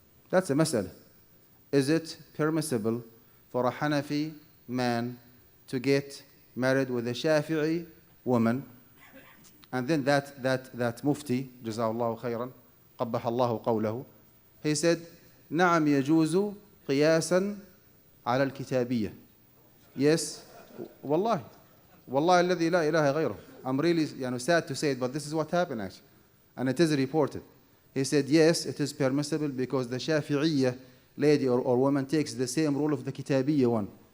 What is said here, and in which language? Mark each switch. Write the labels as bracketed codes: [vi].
[en] That's a مسألة. Is it permissible for a Hanafi man to get married with a Shafi'i woman? And then that mufti, [ar] جزاه الله خيرا, قبح الله قوله, [en] he said, [ar] نعم يجوز قياسا على الكتابية. [en] Yes, [ar] والله الذي لا إله غيره. [en] I'm really sad to say it, but this is what happened actually. And it is reported. He said, yes, it is permissible because the Shafi'iyya lady or woman takes the same rule of the Kitabiyya one.